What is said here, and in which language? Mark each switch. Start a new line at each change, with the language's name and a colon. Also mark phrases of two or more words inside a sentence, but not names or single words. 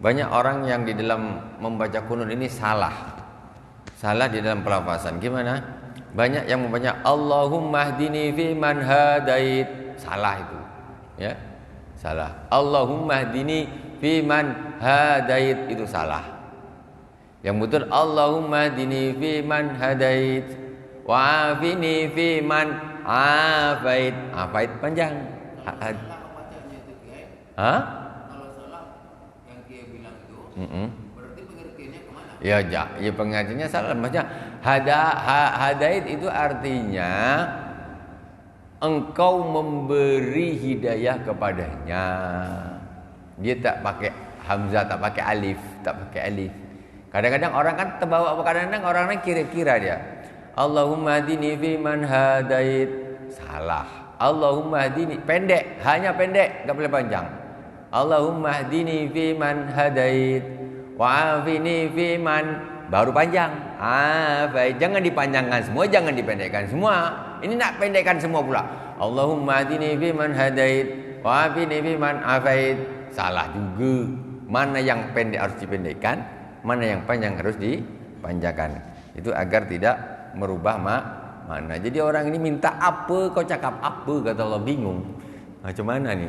Indonesian: banyak orang yang di dalam membaca kunut ini salah di dalam pelafasan. Gimana? Banyak yang membaca
Arabic: Allahumma hdini fi man hadait,
Indonesian: salah itu, ya, salah.
Arabic: Allahumma hdini fi man hadait,
Indonesian: itu salah. Yang betul
Arabic: Allahumma hdini fi man hadait wa afini fi man afait.
Indonesian: Afait panjang. Hah? Kalau salah yang dia bilang itu, berarti pengertiannya kemana? Ya pengertiannya salah. Maksudnya hadait itu artinya engkau memberi hidayah kepadanya. Dia tak pakai hamzah, tak pakai alif. Kadang-kadang orang kan terbawa, kadang-kadang orang kira-kira dia.
Arabic: Allahumma hdini fi man hadait.
Indonesian: Salah.
Arabic: Allahumma hdini,
Indonesian: pendek, hanya pendek, enggak boleh panjang.
Arabic: Allahumma hdini fi man hadait wa afini fi man,
Indonesian: baru panjang. Baik, jangan dipanjangkan semua, jangan dipendekkan semua.
Malay: Ini nak pendekkan semua pula.
Arabic: Allahumma hdini fi man hadait wa afini fi man afait.
Indonesian: Salah juga. Mana yang pendek harus dipendekkan, mana yang panjang harus dipanjangkan. Itu agar tidak merubah makna.
Malay: Jadi orang ini minta apa, kau cakap apa, kata Allah, bingung. Macam mana nih?